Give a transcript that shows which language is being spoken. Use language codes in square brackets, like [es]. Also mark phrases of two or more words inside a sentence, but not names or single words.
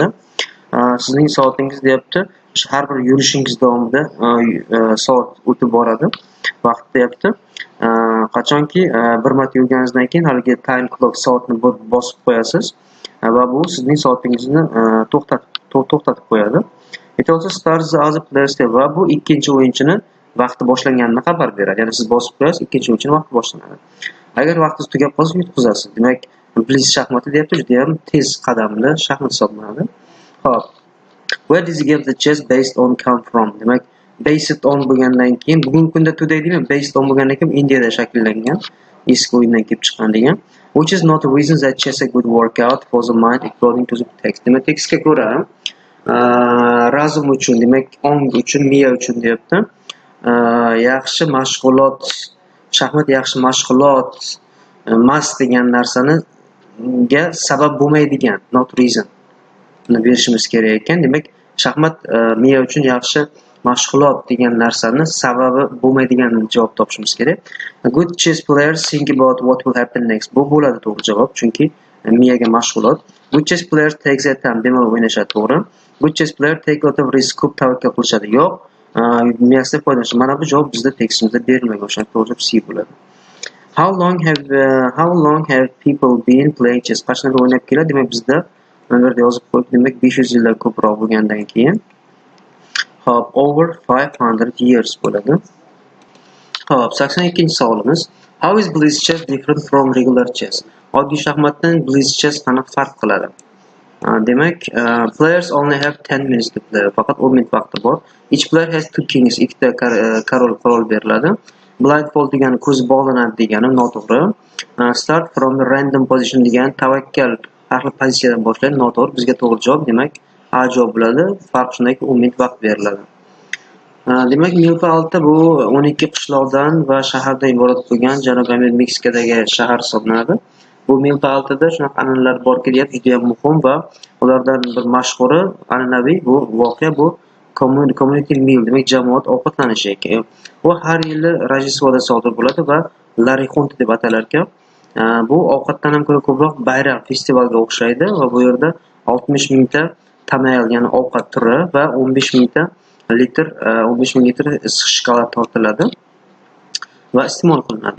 [uz] Sizning soatingiz deyapti, har bir yurishingiz davomida soat o'tib boradi. Vaqt deyapti. Qachonki bir marta yurganingizdan keyin haligi [en] time clock [uz] soatni bosib qo'yasiz va bu sizning soatingizni to'xtatib qo'yadi. [en] It also starts the other players [uz] va bu ikkinchi o'yinchini vaqti boshlanganini xabar beradi. Ya'ni siz bosib qo'yasiz, ikkinchi o'yinchining vaqti boshlanadi. Agar vaqtingiz tugab qolsa, yutqizasiz. Demak, blitz shaxmati deyapti, juda ham tez qadamli shaxmat hisoblanadi. Xo'p. [en] Where does the game the chess based on come from? [uz] Demak, [en] based on [uz] bo'lgandan keyin bugungi kunda today deymi, [en] based on [uz] bo'lgandan keyin Indiyada shakllangan, eski o'yindan kelib chiqqan degan. [en] Which is not a reason that chess a good workout for the mind according to the text. [uz] Demak, tekstga ko'ra razum uchun, demak, ong uchun, miya uchun deyapti. Yaxshi mashg'ulot, shaxmat yaxshi mashg'ulot emas degan narsaniga sabab bo'lmaydigan, [en] not reason [uz] berishimiz kerak ekan. Demak, shaxmat miya uchun yaxshi mashg'ulot degan narsani sababi bo'lmaydigan javob topishimiz kerak. [en] Good chess players think about what will happen next. [uz] Bu bo'ladi to'g'ri javob, chunki miyaga mashg'ulot. [en] Good chess players take their time, [uz] bemalol o'ynashadi, to'g'ri. [en] Good chess player take lot of risk, [uz] ko'p tavakkal qilishadi. Yo'q, miyasidan foydalanishadi. Mana bu javob bizda tekstimizda berilmagan, o'shani to'g'ri javob C bo'ladi. [en] How long have people been playing chess? [uz] Qachon o'ynab keladi? Demak, bizda mana bu yerda yozib qo'ydik. Demak, 500 yildan ko'proq bo'lgandan keyin Hop, [en] over 500 years bo'ladi. [uz] Hop, 82-savolimiz. [en] How is blitz chess different from regular chess? [uz] Oddiy shaxmatdan [en] blitz chess [uz] qanaqa farq qiladi? Demak, [en] players only have 10 minutes to play. [uz] Faqat 10 minut vaqti bor. [en] Each player has two kings. [uz] Ikkita qirol beriladi. Blindfold degani ko'z bog'lanadi degani noto'g'ri. [en] Start from the random position [uz] degani tavakkal har xil pozitsiyadan boshlaydi, noto'g'ri. Bizga to'g'ri javob, demak, A javob bo'ladi. Farq shundaki, 10 minut vaqt beriladi. Demak, Milpa Alta bu 12 qishloqdan va shahardan iborat bo'lgan Janubiy Meksikadagi shahar hisoblanadi. Bu Milpa Altada shunaqa an'analar borki, juda ham muhim va ulardan bir mashhuri an'anaviy bu voqea bu [en] community meal [uz] demak jamoat ovqatlanishi ekan. Bu har yili Rojdestvoda sodir bo'ladi va Larixonta deb atalar ekan. Bu ovqatdan ham ko'ra ko'proq bayram festivalga o'xshaydi va bu yerda 60 mingta tamayl ya'ni ovqat turi va 15 mingta litr 15 ming litr issiq shokolad tortiladi va iste'mol qilinadi.